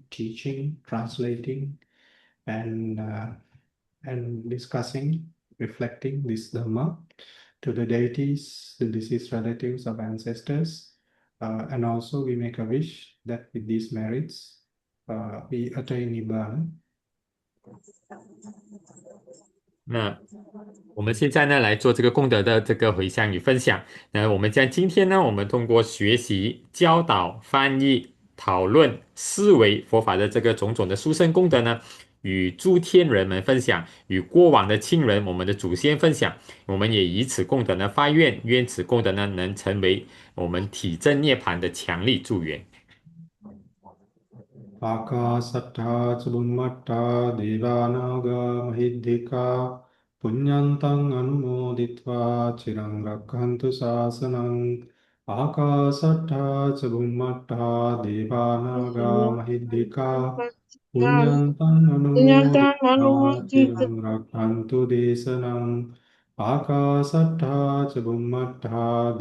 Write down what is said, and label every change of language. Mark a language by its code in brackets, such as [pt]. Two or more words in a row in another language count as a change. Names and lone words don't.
[en] teaching, translating, and discussing, reflecting this Dhamma to the deities, the deceased relatives of ancestors, and also we make a wish that with these merits, we attain Nibbana. [zh] 那我们现在呢来做这个功德的这个回向与分享。那我们将今天呢，我们通过学习、教导、翻译、讨论、思维佛法的这个种种的殊胜功德呢，与诸天人们分享，与过往的亲人、我们的祖先分享。我们也以此功德呢发愿，愿此功德呢能成为我们体证涅槃的强力助缘。 [pi] Ākāsattha ca Bhummattha Devānāgā Mahiddhikā Puññantang Anumoditva Chirang Rakhantu Sāsanang Ākāsattha ca Bhummattha Devānāgā Mahiddhikā Puññantang Anumoditva Chirang Rakhantu Desanang Ākāsattha ca Bhummattha